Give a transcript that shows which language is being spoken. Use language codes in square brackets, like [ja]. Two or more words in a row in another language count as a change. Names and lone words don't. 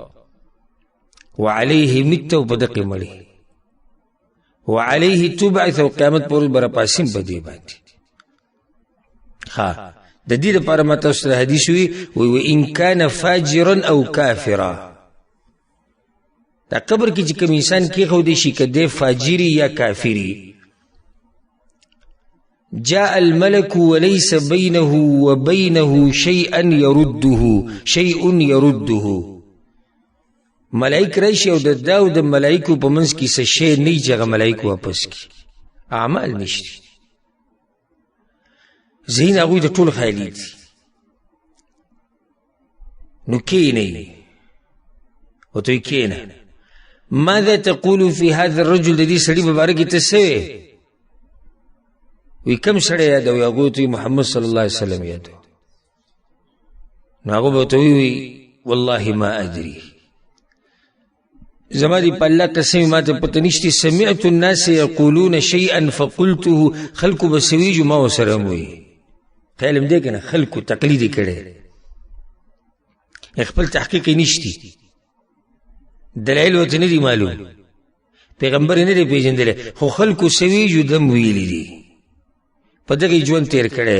[ar] وعلیه مت [ps] او په دقې مړې [ar] وعلیه تبعث [ps] او قیامت پر ورځ به راپاسیم په دې باندې. ها د دې دپاره ما تاسو ته حدیث وي [ar] وان کان فاجرا او کافرا. [ps] دا قبر کې چې کوم انسان کېښودی شي که دی فاجري یا کافري، [ar] جاء الملك وليس بينه وبينه شيء يرده. [ps] ملائک راشي او د دا او د ملائکو په منځ کې څه شی نه وي چې هغه ملائک واپس کړي، اعمال نشته. ذهن هغوی د ټول خیالي دي. نو کښېنئ ورته وایي کښېنه. [ar] ماذا تقول في هذا الرجل، [ps] د دې سړي په باره کې ته څه وایې؟ وی کم سړی یادوي؟ هغوی ورته محمد [ar] صلی الله علیه وسلم [ps] یادوي. نو هغه به ورته وایي [ar] والله ما ادري، [ps] زما دې په الله قسم ما ته پته نشته. [ar] سمعت الناس یقولون شیئا فقلته، [ps] خلکو به څه ویجو ما ورسره هم وایي. خیال هم دی که نه، خلکو تقلید یې کړی، خپل تحقیق یې نشتی، دلایل ورته نه دي معلوم، پیغمبر یې نه دی پېژندلی، خو خلکو څه ویجو دم ویلي دي، په دغې ژوند تېر کړی.